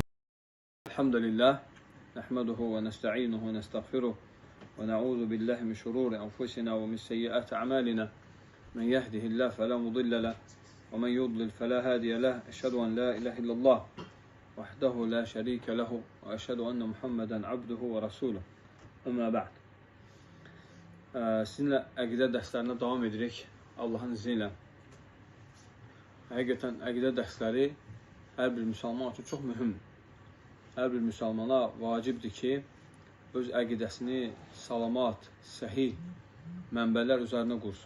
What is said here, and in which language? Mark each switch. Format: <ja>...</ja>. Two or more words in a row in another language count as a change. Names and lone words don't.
<ar>الحمد لله نحمده ونستعينه ونستغفره ونعوذ بالله من شرور أنفسنا ومن سيئات أعمالنا من يهده الله فلا مضل له ومن يضلل فلا هادي له أشهد أن لا إله إلا الله وحده لا شريك له وأشهد أن محمدا عبده ورسوله. أما بعد.</ar> <az>Sizinlə əqidə dərslərinə davam edirik Allahın izni ilə. Həqiqətən əqidə dərsləri hər bir müsəlman üçün çox mühümdür. Hər bir müsəlmana vacibdir ki, öz əqidəsini salamat, səhih mənbələr üzərinə qursun.</az>